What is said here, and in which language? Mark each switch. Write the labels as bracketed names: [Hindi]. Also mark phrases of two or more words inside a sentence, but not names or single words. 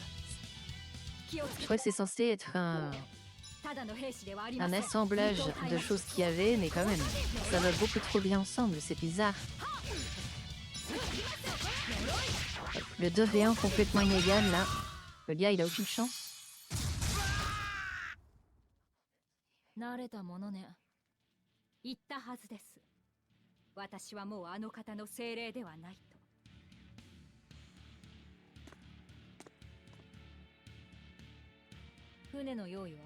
[French] Je crois que c'est censé être un assemblage de choses qu'il y avait, mais quand même, ça va beaucoup trop bien ensemble, c'est bizarre. Le 2v1 complètement inégal là. Le gars il a aucune chance. [Japanese] 言ったはずです。私はもうあの方の精霊ではないと。船の用意は？